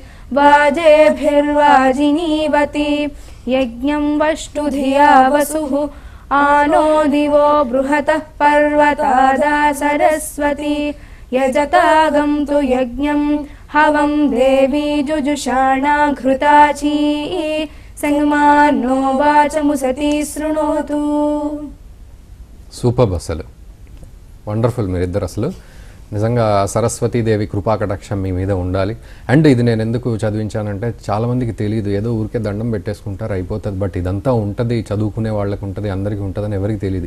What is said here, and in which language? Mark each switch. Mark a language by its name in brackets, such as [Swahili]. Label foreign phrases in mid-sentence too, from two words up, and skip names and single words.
[Sanskrit] वाजेभिर्वाजिनीवती यज्ञं वष्टुधिया वसुः आनो दिवो बृहतः पर्वतादा सरस्वती यजतागं तु यज्ञं हवं देवी जुजुषाणा घृताची संगमानो वाचमुसती शृणोतु. [Telugu] సూపర్ అసలు వండర్ఫుల్ మీరిద్దరు అసలు నిజంగా సరస్వతీదేవి కృపాకటాక్షం మీ మీద ఉండాలి. అండ్ ఇది నేను ఎందుకు చదివించానంటే చాలామందికి తెలియదు, ఏదో ఊరికే దండం పెట్టేసుకుంటారు అయిపోతుంది, బట్ ఇదంతా ఉంటుంది, చదువుకునే వాళ్ళకి ఉంటుంది, అందరికీ ఉంటుందని ఎవరికి తెలియదు.